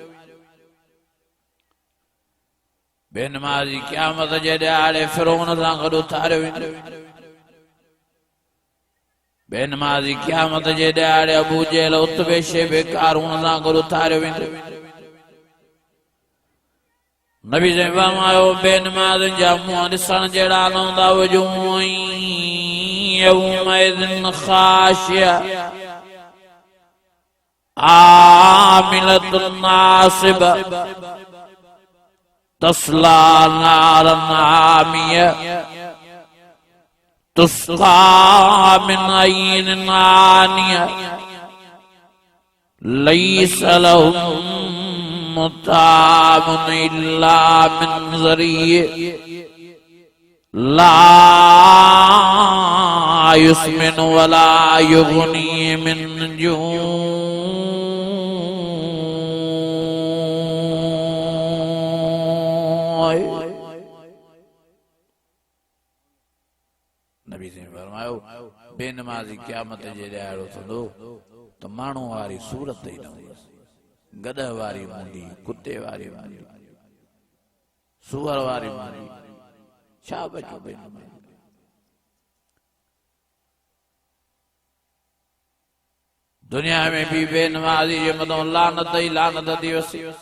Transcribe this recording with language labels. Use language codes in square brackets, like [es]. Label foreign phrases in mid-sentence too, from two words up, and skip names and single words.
[sd] बेनमाज़ी क़यामत जे ॾियारे फ़िरौन सां गॾु उथारियो वेंदो। बेनमाज़ी क़यामत जे ॾियारे अबू जहल उतबे शेबे क़ारून सां गॾु उथारियो वेंदो। नबी साईं फरमायो बेनमाज़ जा मुंहं ॾिसण जहिड़ा न हूंदा, [ar] وجوه يومئذ خاشعة، عاملة ناصبة تصلى نارا حامية تسقى من عين آنية ليس لهم طعام إلا من ضريع لا يسمن ولا يغني من جوع. [sd] नबी से फरमायो बेनमाज़ी क़यामत जे ॾियारो थींदो त माण्हू वारी सूरत ई न हूंदसि, गॾह वारी मुंडी, कुते वारी मुंडी, सूअर वारी मुंडी, छा बचो बेनमाज़ी। [ur] دنیا میں بھی [sd] बेनमाज़ी जे मथां लानत ई लानत थी वसी।